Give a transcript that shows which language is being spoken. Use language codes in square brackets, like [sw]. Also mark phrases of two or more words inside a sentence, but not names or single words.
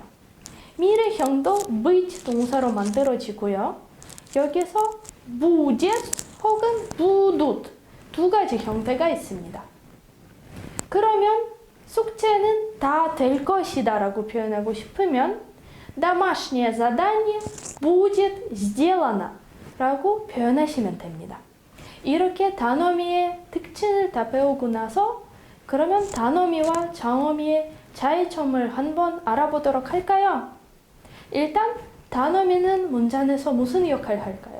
[ko] 미래형도 быть 동사로 만들어지고요. 여기서 будет 혹은 будут 두 가지 형태가 있습니다. 그러면 숙제는 다 될 것이다 라고 표현하고 싶으면 [ru] домашнее задание будет сделано [ko] 라고 표현하시면 됩니다. 이렇게 단어미의 특징을 다 배우고 나서 그러면 단어미와 장어미의 차이점을 한번 알아보도록 할까요? 일단 단어미는 문장에서 무슨 역할을 할까요?